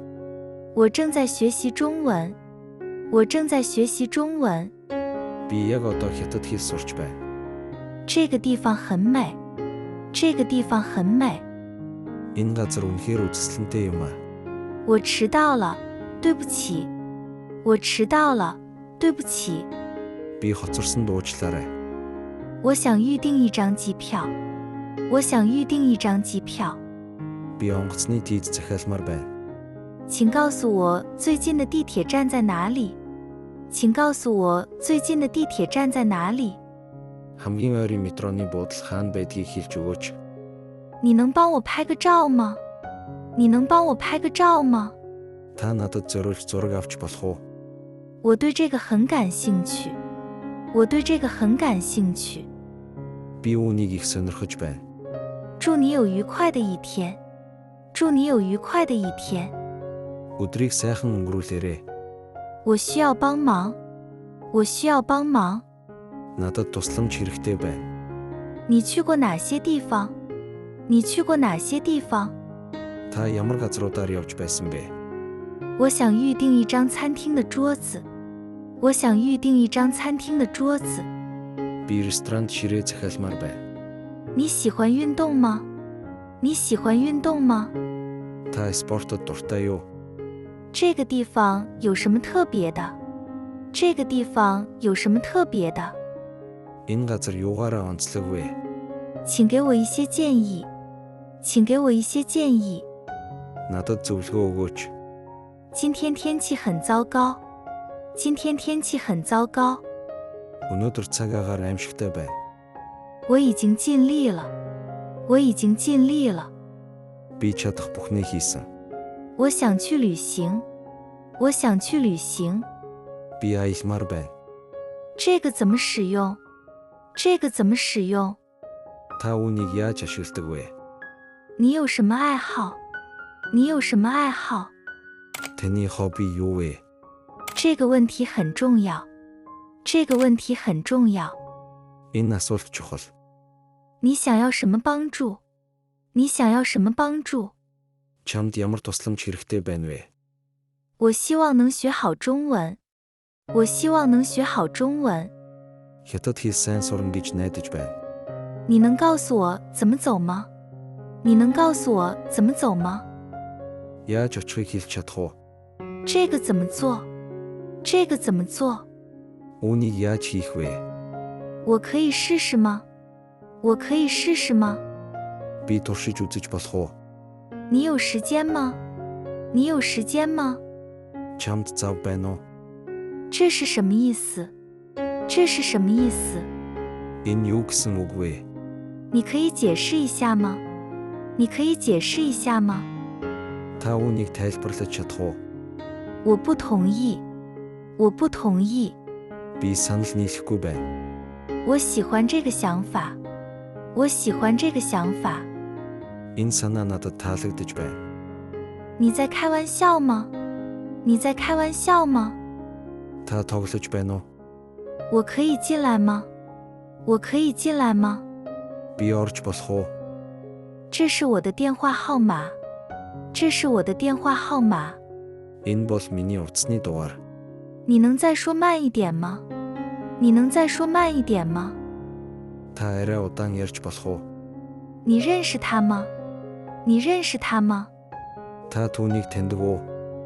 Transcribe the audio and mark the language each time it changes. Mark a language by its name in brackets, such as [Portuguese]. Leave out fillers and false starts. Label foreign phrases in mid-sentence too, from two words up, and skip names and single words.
[Chinese] 我正在学习中文。我正在学习中文。 [Mongolian] Би яг одоо хятад хэл сурч байна. [Chinese] 这个地方很美。这个地方很美。 [Mongolian] Энэ газар үнэхээр үзэсгэлэнтэй юм аа. [Chinese] 我迟到了，对不起。我迟到了，对不起。 [Mongolian] Би хоцорсон дуучлаарай. [Chinese] 我想预订一张机票。我想预订一张机票。 [Mongolian] Би онгоцны тийз захиалмаар байна. [Chinese] 请告诉我最近的地铁站在哪里？请告诉我最近的地铁站在哪里？ [Mongolian] Хамгийн ойрын метроны буудал хаана байдгийг хэлж өгөөч. [Chinese] 你能帮我拍个照吗？你能帮我拍个照吗？ [Mongolian] Та надад зориулж зураг авч болох уу? [Chinese] 我对这个很感兴趣。我对这个很感兴趣。 [Mongolian] Би үүнийг их сонирхож байна. [Chinese] 祝你有愉快的一天。祝你有愉快的一天。 [Mongolian] Өдрийг сайхан өнгөрүүлээрэй. [Chinese] 我需要帮忙。我需要帮忙。 [Mongolian] Надад тусламж хэрэгтэй байна. [Chinese] 你去过哪些地方？你去过哪些地方？ [Mongolian] Та ямар газруудаар явж байсан бэ? [Chinese] 我想预订一张餐厅的桌子。我想预订一张餐厅的桌子。 [Mongolian] Би ресторанд ширээ захиалмаар байна. [Chinese] 你喜欢运动吗？你喜欢运动吗？ [Mongolian] Та спортод дуртай юу? [Chinese] 这个地方有什么特别的？这个地方有什么特别的？ [Mongolian] Энэ газар юугаараа онцлог вэ? [Chinese] 请给我一些建议。请给我一些建议。 [Mongolian] Надад зөвлөгөө өгөөч. [Chinese] 今天天气很糟糕。今天天气很糟糕。 [Mongolian] Өнөөдөр цаг агаар аимшигтай байна. [Chinese] 我已经尽力了。我已经尽力了。 [Mongolian] Би чадах бүхнээ хийсэн. [Chinese] 我想去旅行。我想去旅行。 [Mongolian] Би аялмаар байна. [Chinese] 这个怎么使用？这个怎么使用？ [Mongolian] Та үүнийг яаж ашигладаг вэ? [Chinese] 你有什么爱好？你有什么爱好？ [Mongolian] Таны хобби юу вэ? [Chinese] 这个问题很重要。这个问题很重要。 [Mongolian] Энэ асуулт чухал. [Chinese] 你想要什么帮助？你想要什么帮助？ [Mongolian] Чамд ямар тусламж хэрэгтэй байна вэ? [Chinese] 我希望能学好中文。我希望能学好中文。 [Mongolian] Хятад хэл сайн сурна гэж найдаж байна. [Chinese] 你能告诉我怎么走吗？你能告诉我怎么走吗？ [Mongolian] Яаж очихыг хэлж чадах уу? [Chinese] 这个怎么做？这个怎么做？ [Mongolian] Үүнийг яаж хийх вэ? [Chinese] 我可以试试吗？我可以试试吗？ [Mongolian] Би туршиж үзэж болох уу? [Chinese] 你有时间吗？你有时间吗？ [Mongolian] Чамд зав байна уу? [Chinese] 这是什么意思？这是什么意思？ [Mongolian] Энэ юу гэсэн үг вэ? [Chinese] 你可以解释一下吗？你可以解释一下吗？ [Mongolian] Та үүнийг тайлбарлаж чадах уу? [Chinese] 我不同意。我不同意。 [Mongolian] Би санал нийлэхгүй байна. [Chinese] 我喜欢这个想法。我喜欢这个想法。 [Mongolian] Энэ санаа надад таалагдж байна. [Chinese] 你在开玩笑吗？你在开玩笑吗？ [Mongolian] Та тоглож байна уу? [Chinese] 我可以进来吗？ 我可以进来吗？ [Mongolian] Би орж болох уу? [Chinese] 这是我的电话号码。这是我的电话号码。 [Mongolian] Энэ бол миний утасны дугаар. [Chinese] 你能再说慢一点吗？你能再说慢一点吗？ [Mongolian] Та арай удаан ярьж болох уу? [Chinese] 你认识他吗？你认识他吗？ [Mongolian] Та түүнийг таньдаг уу?